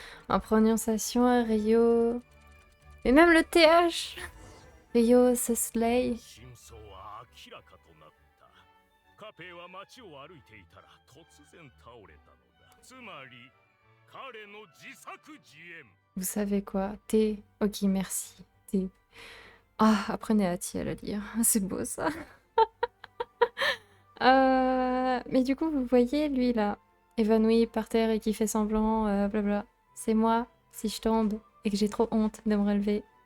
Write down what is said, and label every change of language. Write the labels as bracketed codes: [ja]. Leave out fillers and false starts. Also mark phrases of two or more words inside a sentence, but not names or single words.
[fr] En prononciation, Rio... Mais même le TH Rio Sesley. [ja] 真相は明らかとなった。カペイは街を歩いていたら突然倒れたのだ。つまり彼の自作自演。 [fr] Vous savez quoi? T. Ok, merci. T. Ah, apprenez à T à la lire. C'est beau ça. Mais du coup, vous voyez, lui là, évanoui par terre et qui fait semblant, blabla. C'est moi, si je tombe et que j'ai trop honte de me relever.